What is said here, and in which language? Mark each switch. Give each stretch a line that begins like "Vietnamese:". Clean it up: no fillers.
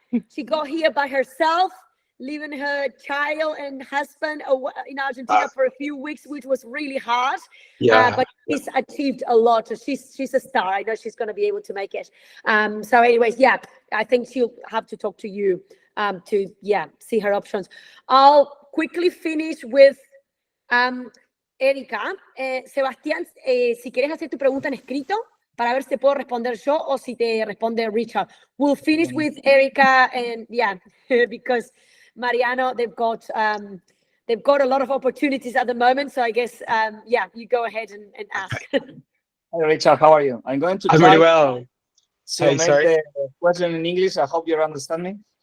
English: She got here by herself, leaving her child and husband in Argentina for a few weeks, which was really hard. But she's achieved a lot. So she's a star. I know she's going to be able to make it. So anyways, I think she'll have to talk to you to see her options. I'll quickly finish with Erika.
Spanish: Sebastián, si quieres hacer tu pregunta en escrito para ver si te puedo responder yo o si te responde Richard.
English: We'll finish with Erika, and because Mariano, they've got a lot of opportunities at the moment. So I guess you go ahead and ask. Hi Richard, how are you? I'm going to I'm really well. So make the question in English. I hope you understand me.